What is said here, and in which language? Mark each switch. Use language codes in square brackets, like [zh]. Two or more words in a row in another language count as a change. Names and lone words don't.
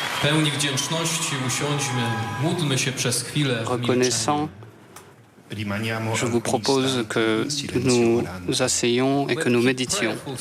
[pl] pełni wdzięczności usiądźmy, módlmy się przez chwilę w [fr] Reconnaissant, je vous propose que nous asseyions et que nous méditions.